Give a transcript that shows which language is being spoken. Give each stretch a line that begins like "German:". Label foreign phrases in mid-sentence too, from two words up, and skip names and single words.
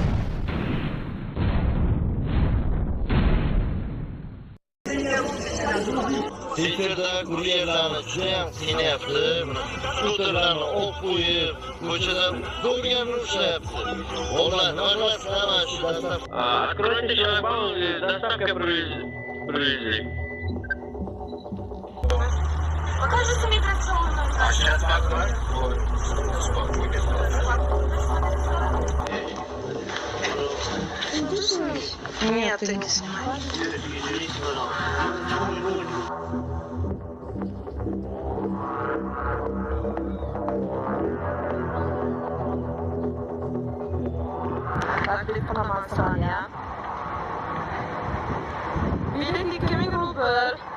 Uzbek: Twitter'da kuryerlarni judayam qiynayapti. Skuterlarni olib qo'yib, ko'chada do'rganni ushlayapti. Onlar nima qilasizlar mana shu dastlab?
Russian: Откройте шлагбаум, доставка привезли. Покажите миграционную. А сейчас как? Нет, ты не снимай.
Uzbek: Taklif qilaman Sonya. Bilet 2000 rubl.